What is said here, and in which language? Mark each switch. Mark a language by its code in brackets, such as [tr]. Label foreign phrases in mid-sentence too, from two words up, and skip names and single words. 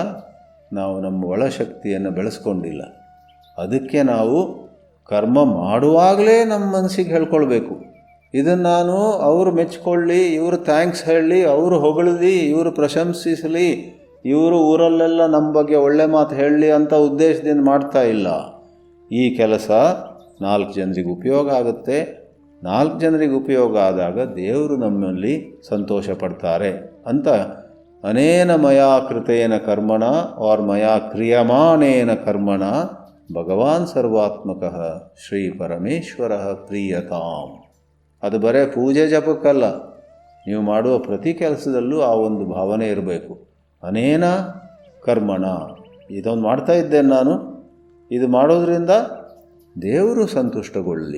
[kn] ನಾವು ನಮ್ಮ ಒಳಶಕ್ತಿಯನ್ನು ಬೆಳೆಸ್ಕೊಂಡಿಲ್ಲ. ಅದಕ್ಕೆ ನಾವು ಕರ್ಮ ಮಾಡುವಾಗಲೇ ನಮ್ಮ ಮನಸ್ಸಿಗೆ ಹೇಳ್ಕೊಳ್ಬೇಕು, ಇದನ್ನು ನಾನು ಅವರು ಮೆಚ್ಕೊಳ್ಳಿ, ಇವರು ಥ್ಯಾಂಕ್ಸ್ ಹೇಳಲಿ, ಅವರು ಹೊಗಳಲಿ, ಇವರು ಪ್ರಶಂಸಿಸಲಿ, ಇವರು ಊರಲ್ಲೆಲ್ಲ ನಮ್ಮ ಬಗ್ಗೆ ಒಳ್ಳೆ ಮಾತು ಹೇಳಲಿ ಅಂತ ಉದ್ದೇಶದಿಂದ ಮಾಡ್ತಾ ಇಲ್ಲ. ಈ ಕೆಲಸ 4 ಜನರಿಗೆ ಉಪಯೋಗ ಆಗುತ್ತೆ. 4 ಜನರಿಗೆ ಉಪಯೋಗ ಆದಾಗ ದೇವರು ನಮ್ಮಲ್ಲಿ ಸಂತೋಷ ಪಡ್ತಾರೆ ಅಂತ [sa] ಅನೇನ ಮಯಾ ಕೃತೇನ ಕರ್ಮಣ और ಮಯಾ ಕ್ರಿಯಮಾಣೇನ ಕರ್ಮಣ ಭಗವಾನ್ ಸರ್ವಾತ್ಮಕಃ ಶ್ರೀ ಪರಮೇಶ್ವರ ಪ್ರೀಯತಾಂ. [kn] ಅದು ಬರೇ ಪೂಜೆ ಜಪಕ್ಕಲ್ಲ, ನೀವು ಮಾಡುವ ಪ್ರತಿ ಕೆಲಸದಲ್ಲೂ ಆ ಒಂದು ಭಾವನೆ ಇರಬೇಕು. [sa] ಅನೇನ ಕರ್ಮಣ, [kn] ಇದೊಂದು ಮಾಡ್ತಾ ಇದ್ದೇನೆ ನಾನು, ಇದು ಮಾಡೋದ್ರಿಂದ ದೇವರು ಸಂತುಷ್ಟಗೊಳ್ಳಲಿ.